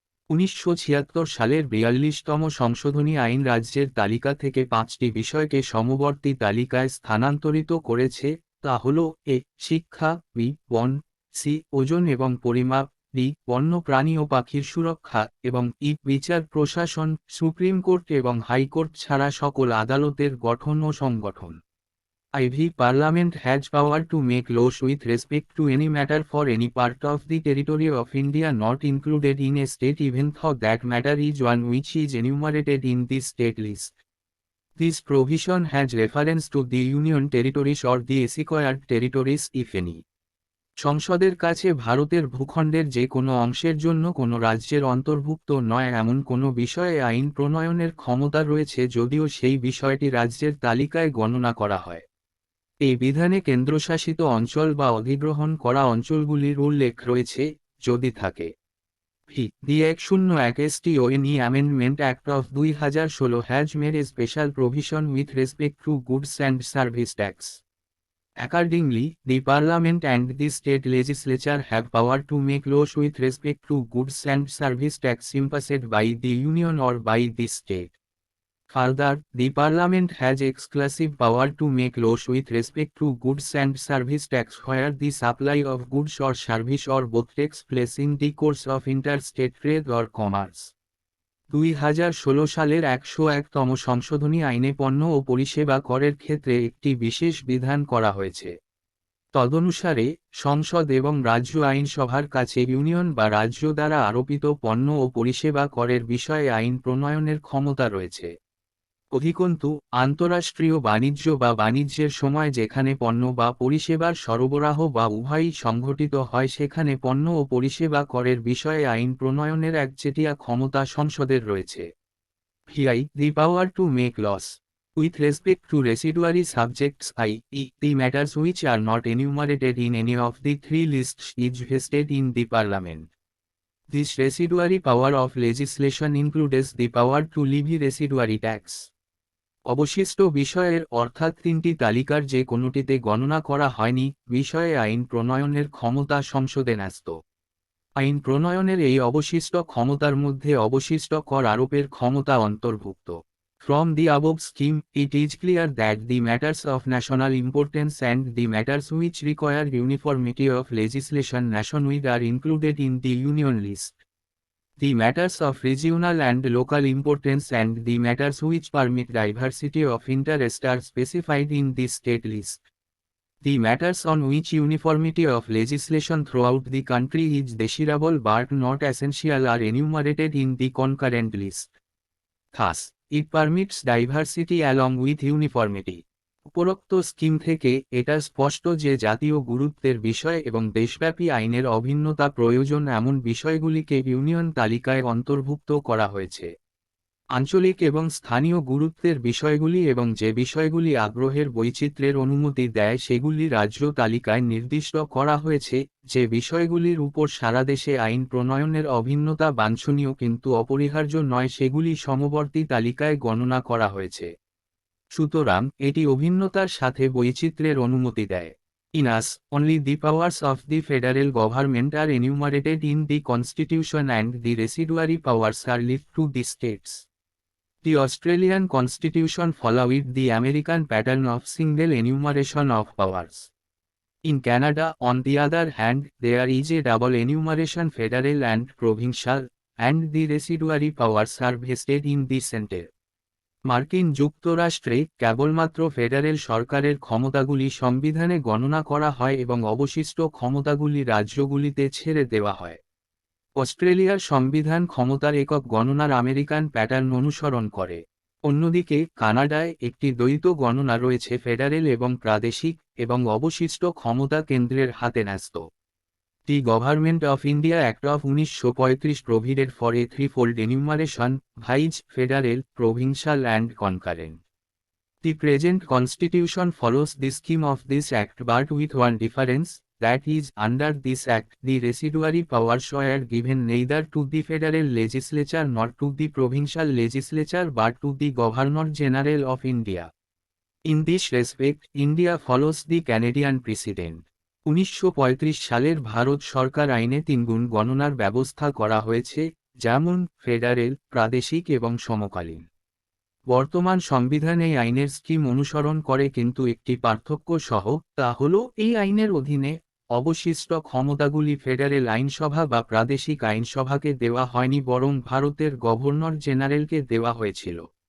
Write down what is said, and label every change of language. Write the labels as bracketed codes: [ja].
[bn] 1976 সালের 42তম সংশোধনী আইন রাজ্যের তালিকা থেকে 5টি বিষয়কে সমবর্তী তালিকায় স্থানান্তরিত করেছে, তা হল এ. শিক্ষা, বি. বন, সি. ওজন এবং পরিমাপ, ডি. বন্য প্রাণী ও পাখির সুরক্ষা, এবং ই. বিচার প্রশাসন, সুপ্রিম কোর্ট এবং হাইকোর্ট ছাড়া সকল আদালতের গঠন ও সংগঠন। [en] Parliament has power to make laws with respect to any matter for any part of the territory of India not included in a state even though that matter is one which is enumerated in the state list. This provision has reference to the union territories or the acquired territories if any. [bn] সংসদের কাছে ভারতের ভূখণ্ডের যে কোনো অংশের জন্য কোনো রাজ্যের অন্তর্ভুক্ত নয় এমন কোনো বিষয়ে আইন প্রণয়নের ক্ষমতা রয়েছে যদিও সেই বিষয়টি রাজ্যের তালিকায় গণনা করা হয়। এই বিধানে কেন্দ্রশাসিত অঞ্চল বা অধিগ্রহণ করা অঞ্চলগুলির উল্লেখ রয়েছে, যদি থাকে। [en] The 101 STONE Amendment Act of 2016 has made a special provision with respect to goods and service tax. Accordingly, the Parliament and the state legislature have power to make laws with respect to goods and service tax imposed by the Union or by the state. Further, the Parliament has exclusive power to make laws with respect to goods and service tax where the supply of goods or service or both takes place in the course of interstate trade or commerce. [bn] 2016 সালের 101তম সংশোধনী আইনে পণ্য ও পরিষেবা করের ক্ষেত্রে একটি বিশেষ বিধান করা হয়েছে। তদনুসারে, সংসদ এবং রাজ্য আইনসভার কাছে ইউনিয়ন বা রাজ্য দ্বারা আরোপিত পণ্য ও পরিষেবা করের বিষয়ে আইন প্রণয়নের ক্ষমতা রয়েছে। অধিকন্তু, আন্তঃরাষ্ট্রীয় বাণিজ্য বা বাণিজ্যের সময় যেখানে পণ্য বা পরিষেবার সরবরাহ বা উভয়ই সংঘটিত হয় সেখানে পণ্য ও পরিষেবা করের বিষয়ে আইন প্রণয়নের একচেটিয়া ক্ষমতা সংসদের রয়েছে। [en] The power to make laws. With respect to residuary subjects i.e. the matters which are not enumerated in any of the three lists is vested in the Parliament. This residuary power of legislation includes the power to levy residuary tax. [bn] অবশিষ্ট বিষয়ের অর্থাৎ 3টি তালিকার যে কোনোটিতে গণনা করা হয়নি বিষয়ে আইন প্রণয়নের ক্ষমতা সংসদে ন্যস্ত। আইন প্রণয়নের এই অবশিষ্ট ক্ষমতার মধ্যে অবশিষ্ট কর আরোপের ক্ষমতা অন্তর্ভুক্ত। [en] From the above scheme, it is clear that the matters of national importance and the matters which require uniformity of legislation nationwide are included in the union list. The matters of regional and local importance and the matters which permit diversity of interest are specified in the state list. The matters on which uniformity of legislation throughout the country is desirable but not essential are enumerated in the concurrent list. Thus, It permits diversity along with uniformity. [bn] উপরোক্ত scheme থেকে এটা স্পষ্ট যে জাতীয় গুরুত্বের বিষয় এবং দেশব্যাপী আইনের অভিন্নতা প্রয়োজন এমন বিষয়গুলিকে ইউনিয়ন তালিকায় অন্তর্ভুক্ত করা হয়েছে। আঞ্চলিক এবং স্থানীয় গুরুত্বের বিষয়গুলি এবং যে বিষয়গুলি আগ্রহের বৈচিত্র্যের অনুমতি দেয় সেগুলি রাজ্য তালিকায় নির্দিষ্ট করা হয়েছে। যে বিষয়গুলির উপর সারা দেশে আইন প্রণয়নের অভিন্নতা বাঞ্ছনীয় কিন্তু অপরিহার্য নয় সেগুলি সমবর্তী তালিকায় গণনা করা হয়েছে। সুতরাং এটি অভিন্নতার সাথে বৈচিত্র্যের অনুমতি দেয়। [en] In us, only the powers of the federal government are enumerated in the Constitution and the residuary powers are left to the states. The Australian Constitution followed the American pattern of single enumeration of powers. In Canada, on the other hand, there is a double enumeration federal and provincial, and the residuary powers are vested in the center. [bn] মার্কিন যুক্তরাষ্ট্রে কেবলমাত্র federal সরকারের ক্ষমতাগুলি সংবিধানে গণনা করা হয় এবং অবশিষ্ট ক্ষমতাগুলি রাজ্যগুলিতে ছেড়ে দেওয়া হয়। অস্ট্রেলিয়ার সংবিধান ক্ষমতার একক গণনার আমেরিকান প্যাটার্ন অনুসরণ করে। অন্যদিকে কানাডায় একটি দ্বৈত গণনা রয়েছে, ফেডারেল এবং প্রাদেশিক, এবং অবশিষ্ট ক্ষমতা কেন্দ্রের হাতে ন্যস্ত। [en] The Government of India Act of 1935 provided for a threefold enumeration, vice, federal, provincial and concurrent. The present constitution follows the scheme of this act but with one difference, that is, under this act, the residuary powers were given neither to the federal legislature nor to the provincial legislature but to the Governor General of India. In this respect, India follows the Canadian precedent. [bn] 1935 সালের ভারত সরকার আইনে তিনগুণ গণনার ব্যবস্থা করা হয়েছে, যেমন federal, প্রাদেশিক এবং সমকালীন। বর্তমান সংবিধান এই আইনের স্কিম অনুসরণ করে কিন্তু একটি পার্থক্য সহ, তা হল এই আইনের অধীনে অবশিষ্ট ক্ষমতাগুলি ফেডারেল আইনসভা বা প্রাদেশিক আইনসভাকে দেওয়া হয়নি বরং ভারতের গভর্নর জেনারেলকে দেওয়া হয়েছিল।